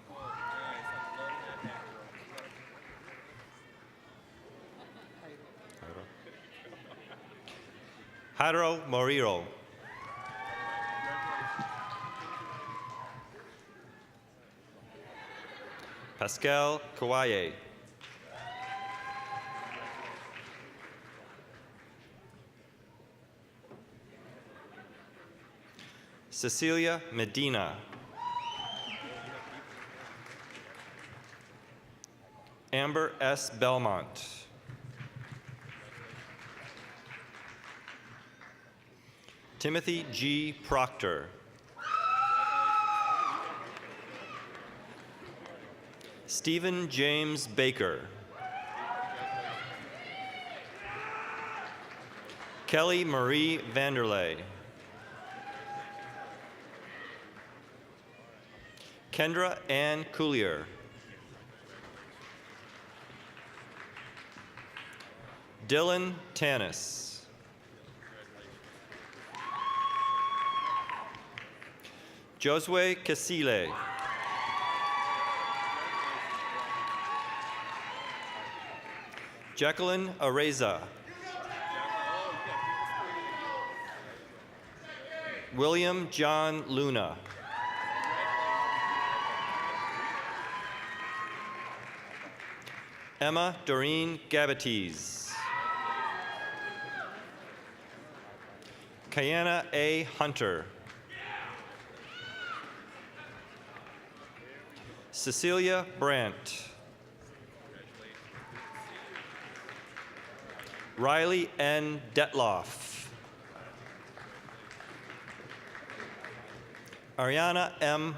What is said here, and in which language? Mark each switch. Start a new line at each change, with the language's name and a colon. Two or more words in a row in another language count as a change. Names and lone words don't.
English: Jairo Morillo. Pascal Kawaye. Cecilia Medina. Amber S. Belmont. Timothy G. Proctor. Stephen James Baker. Kelly Marie Vanderlei. Kendra Ann Coulier. Dylan Tanis. Josue Casile. Jacqueline Areza. William John Luna. Emma Doreen Gabatees. Kayana A. Hunter. Cecilia Brandt. Riley N. Detloff. Ariana M.